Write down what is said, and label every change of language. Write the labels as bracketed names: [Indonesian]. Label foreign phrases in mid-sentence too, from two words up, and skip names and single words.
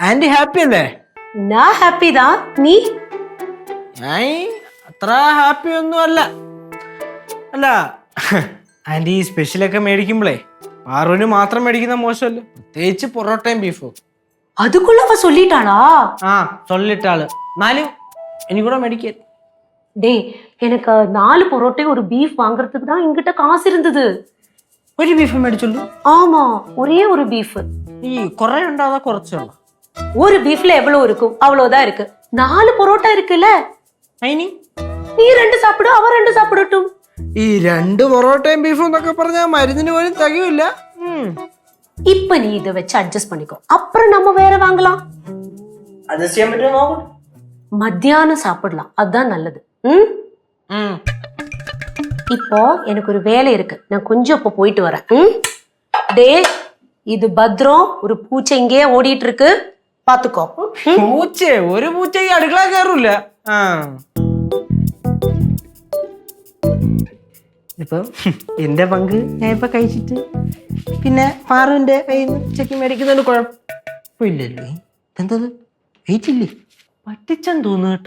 [Malayalam] ആന്റി ഹാപ്പി അല്ലേ? [Tamil] நான் ஹாப்பி தா. நீ? [Malayalam] ഞാൻ അത്ര ഹാപ്പി ഒന്നും അല്ല. അല്ല ആന്റി സ്പെഷ്യലൊക്കെ മേടിക്കുമ്പോഴേ പാറുവിന് മാത്രം മേടിക്കുന്ന മോശമല്ലേ, പ്രത്യേകിച്ച് പൊറോട്ടയും ബീഫും. [Tamil] அதுக்குள்ள அவ சொல்லிட்டாளா? ஆ சொல்லிட்டாள். [Malayalam] എന്നാലും എനിക്കൂടെ മേടിക്കാൻ. [Tamil] டேய், எனக்கு 4 பரோட்டையும் ஒரு பீஃப் வாங்குறதுக்கு தான் என்கிட்ட காசு இருந்தது. [Malayalam] ഒരു ബീഫ് മേടിച്ചുള്ളൂ? [Tamil] ஆமா, ஒரே ஒரு பீஃப். [Malayalam] ഈ കുറെ ഉണ്ടാകാതെ കുറച്ചുള്ളൂ. [Tamil] ஒரு பீஃப்ல எவ்வளவு இருக்கும்? அவ்வளவுதான் இருக்கு. 4 பரோட்டா இருக்குல்ல, [Malayalam] അതിന് [Tamil] நீ 2 சாப்பிடு, அவ 2 சாப்பிடட்டும். [Malayalam] ഈ 2 പൊറോട്ടയും ബീഫും എന്നൊക്കെ പറഞ്ഞാൽ മരുന്നിന് പോലും തികയില്ല. [Tamil] இப்ப நீ இதை வச்சு அட்ஜஸ்ட் பண்ணிக்கோ, அப்புறம் நம்ம வேற வாங்கலாம். [Malayalam] അഡ്ജസ്റ്റ് ചെയ്യാൻ പറ്റുമോ നോക്കട്ടെ. [Tamil] மத்தியானம் சாப்பிடலாம், அதுதான் நல்லது. இப்போ எனக்கு ஒரு வேலை இருக்கு, நான் கொஞ்சம் இப்ப போயிட்டு வரேன். டே, இது பத்ரம், ஒரு பூச்சை இங்கே ஓடிட்டு இருக்கு, பாத்துக்கோ. [Malayalam] പൂച്ച? ഒരു പൂച്ച ഈ അടുക്കള കയറൂല. ഇപ്പൊ എന്റെ പങ്ക് ഞാൻ ഇപ്പൊ കഴിച്ചിട്ട് പിന്നെ പാറുവിന്റെ കയ്യിൽ നിന്ന് ഉച്ചക്ക് മേടിക്കുന്നതിന് കുഴപ്പമില്ലല്ലോ. എന്തത് വെയിറ്റ് ഇല്ലേ? പറ്റിച്ചെന്ന് തോന്നുന്നു കേട്ടാ.